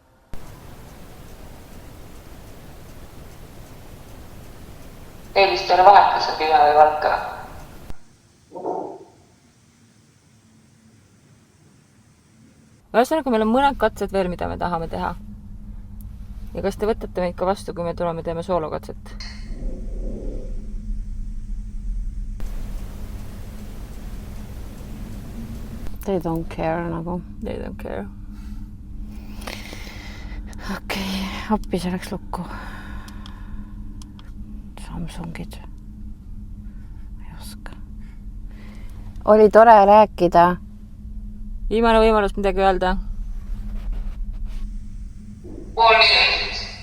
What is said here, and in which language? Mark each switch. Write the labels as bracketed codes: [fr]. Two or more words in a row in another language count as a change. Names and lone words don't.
[et] Teil vist ei ole vahet, kas on pime või valka. Ühesõnaga, meil on mõned katsed veel, mida me tahame teha. Ja kas te võtate meid ka vastu, kui me tuleme teeme soolokatset? [en] They don't care nagu. They don't care. [et] Okei, appi see läks lukku. Samsungid. Ei oska. Oli tore rääkida. Viimane võimalus midagi öelda. Pool minutit.